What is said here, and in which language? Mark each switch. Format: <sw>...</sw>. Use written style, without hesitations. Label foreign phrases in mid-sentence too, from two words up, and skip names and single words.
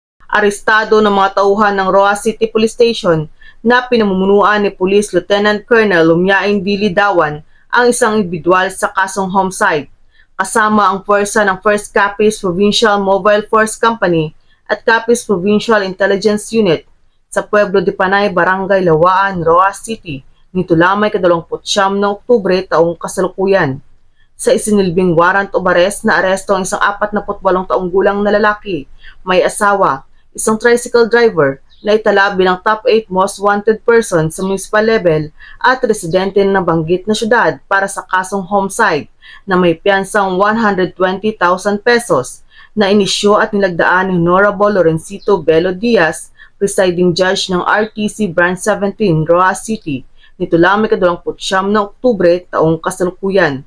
<tl>Arestado ng mga tauhan ng Roa City Police Station na pinamumunuan ni Police Lieutenant Colonel Lumiain D. Lidawan ang isang individual sa kasong homicide, kasama ang puwersa ng 1st Capiz Provincial Mobile Force Company at Capiz Provincial Intelligence Unit sa Pueblo de Panay, Barangay Lawaan, Roa City, nito lamang 29 na Oktubre taong kasalukuyan. Sa isinilbing</tl> <en>warrant of arrest</en> <tl>na aresto ang isang 48 taong gulang na lalaki, may asawa, isang</tl> <en>tricycle driver</en> <tl>na itala bilang</tl> <en>top 8 most wanted person</en> <tl>sa</tl> <en>municipal level</en> <tl>at residente ng nabanggit na syudad para sa kasong homicide na may piyansang 120,000 pesos na inisyo at nilagdaan ni Honorable Lorencito Belo Diaz,</tl> <en>presiding judge</en> <tl>ng RTC Branch 17, Roa City, nito lamang 29 na Oktubre taong kasalukuyan.</tl>